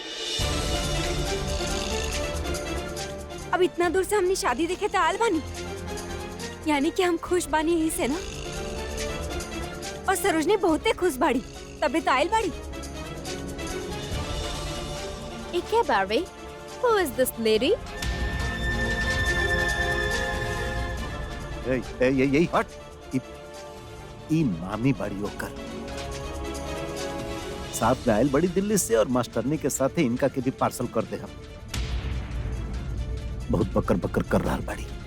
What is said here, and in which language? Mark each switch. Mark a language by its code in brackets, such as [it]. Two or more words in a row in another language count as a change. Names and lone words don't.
[bho] अब इतना दूर से हमने शादी देखे तो आल बानी, यानी कि हम खुश बानी यही से ना। और सरोजनी बहुते खुश बाड़ी, तबे तो आयल बाड़ी। इके बारे, [en] who is this lady? [bho] यही हट। ई मामी बड़ी होकर साथ में आयल बड़ी दिल्ली से, और मास्टरनी के साथ ही इनका के भी पार्सल कर दे हम। बहुत बकर बकर कर रहा बड़ी।